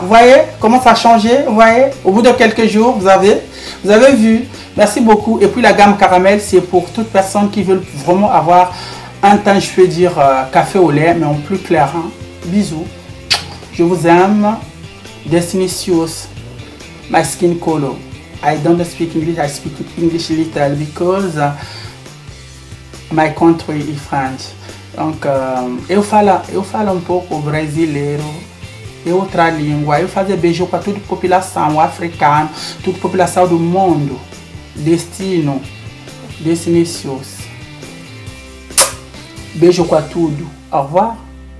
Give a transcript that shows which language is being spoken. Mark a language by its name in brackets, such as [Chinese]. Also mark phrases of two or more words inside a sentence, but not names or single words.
[French] Vous voyez comment ça a changé? Vous voyez? Au bout de quelques jours, vous avez vu. Merci beaucoup. Et puis la gamme caramel, c'est pour toute personne qui veut vraiment avoir un teint, je peux dire, café au lait, mais en plus clair. Hein. Bisous. Je vous aime. Destinicious. [English] My skin color. I don't speak English. I speak English little because my country is French. [French] Donc, [Portuguese] eu falo pouco brasileiro. E outra língua. Eu fazer beijo para toda a população africana, toda a população do mundo. Destinicious. Beijo com tudo. [French] Au revoir.